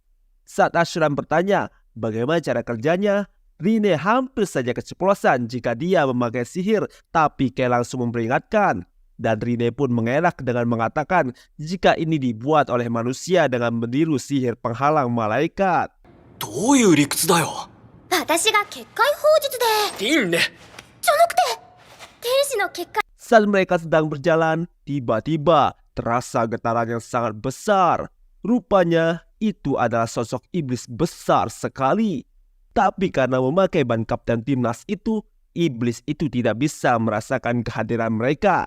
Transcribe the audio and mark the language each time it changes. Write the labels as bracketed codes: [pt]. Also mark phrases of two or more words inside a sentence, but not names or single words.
[id] Saat Ashram bertanya bagaimana cara kerjanya, Rinne hampir saja keceplosan jika dia memakai sihir, tapi Kai langsung memperingatkan. Dan Rinne pun mengelak dengan mengatakan jika ini dibuat oleh manusia dengan meniru sihir penghalang malaikat. [ja] どういう理屈だよ。私が結界法術でリンね。じゃなくて天使の結界 [id] Saat mereka sedang berjalan, tiba-tiba terasa getaran yang sangat besar. Rupanya itu adalah sosok iblis besar sekali. Tapi karena memakai ban kapten timnas itu, iblis itu tidak bisa merasakan kehadiran mereka.